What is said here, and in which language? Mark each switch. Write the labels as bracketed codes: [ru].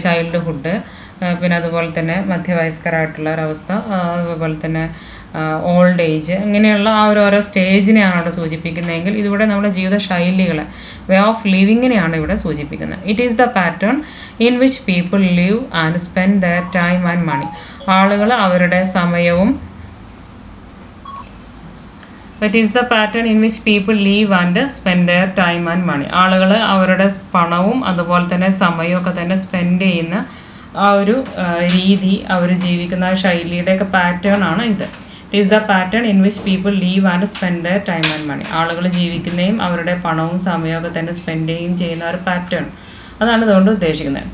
[ml] Childhood, പിന്നെ അതുപോലെ തന്നെ മധ്യവയസ്കരായിട്ടുള്ള ഒരവസ്ഥ, അതുപോലെ തന്നെ ഓൾഡ് ഏജ്, ഇങ്ങനെയുള്ള ആ ഓരോ സ്റ്റേജിനെയാണ് അവിടെ സൂചിപ്പിക്കുന്നതെങ്കിൽ ഇതിവിടെ നമ്മുടെ ജീവിത ശൈലികളെ, വേ ഓഫ് ലിവിങ്ങിനെയാണ് ഇവിടെ സൂചിപ്പിക്കുന്നത്. [en] It is the pattern in which people live and spend their time and money. [ml] ആളുകൾ അവരുടെ സമയവും [en] That is the pattern in which people live and spend their time and money. [ml] ആളുകൾ അവരുടെ പണവും അതുപോലെ തന്നെ സമയമൊക്കെ തന്നെ സ്പെൻഡ് ചെയ്യുന്ന ആ ഒരു രീതി, അവർ ജീവിക്കുന്ന ആ ശൈലിയുടെയൊക്കെ പാറ്റേൺ ആണ് ഇത്. [en] It is the pattern in which people live and spend their time and money. [ml] ആളുകൾ ജീവിക്കുന്നതും അവരുടെ പണവും സമയമൊക്കെ തന്നെ സ്പെൻഡ് ചെയ്യുകയും ചെയ്യുന്ന ഒരു പാറ്റേൺ, അതാണ് ഇതുകൊണ്ട് ഉദ്ദേശിക്കുന്നത്.